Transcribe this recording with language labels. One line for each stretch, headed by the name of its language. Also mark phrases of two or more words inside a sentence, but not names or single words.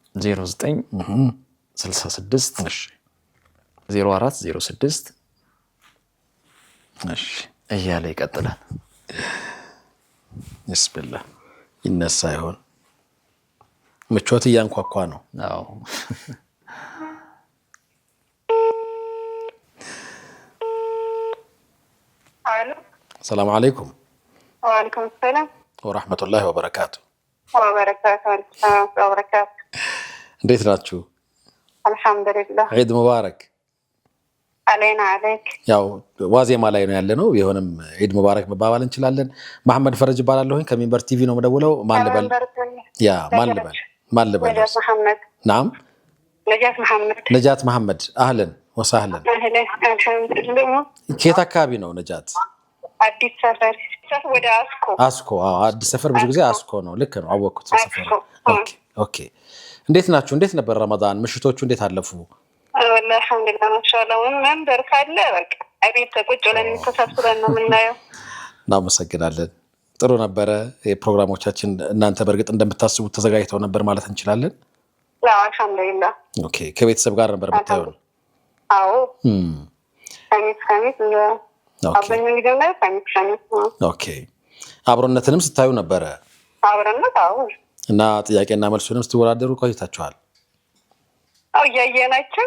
Amharic: 0966 እሺ 0406 እሺ እያለ ይቀጥላል ቢስሚላህ ይነሳ ይሆን ምቾት እያንኳኳ ነው አዎ
Arabic: السلام عليكم وعليكم السلام ورحمة الله وبركاته وبركاته
Amharic: እንዴት ናችሁ
Arabic: الحمد لله عيد مبارك علينا عليك
Amharic: ያው ዋዜማ ላይ ነው ያለነው ይሁንም
Arabic: عيد مبارك
Amharic: መባባል እንችላለን መሐመድ ፈረጅ ይባላልኝ ከሚንበር ቲቪ ነው መደውለው ማን ልበል ያ ማን ልበል
Arabic: نجاة محمد نعم نجاة محمد اهلا وسهلا اهلا
Amharic: كيف አካባቢ ነው ነጃት አዲስ ሰፈር ወደ አስኮ አዲስ ሰፈር ብዙ ጊዜ አስኮ ነው ልክ ነው አወኩት ሰፈር ኦኬ እንዴት ናችሁ እንዴት ነበር ረመዳን ምሽቶቹ እንዴት አለፉ
Arabic: والله الحمد لله ما شاء الله
Amharic: መንበር ካለ በቃ አቤት ቁጭ ብለን ተሳስበን ነው የምናየው እናመሰግናለን ጥሩ ነበረ የፕሮግራሞቻችን እናንተ በርግጥ እንደምታስቡት ተዘጋጅተው ነበር ማለት እንችላለን
Arabic: لا الحمد لله
Amharic: ኦኬ ከቤተሰብ ጋር ነበር የምታየው አዎ ከሚስ አብረን እንግዲህ ኦኬ አብሮነትንም ስታዩ ነበር አብሮነት አዎ እና ጥያቄና መልሱንም ስትወዳደሩ ቆይታችኋል አው ያየናችሁ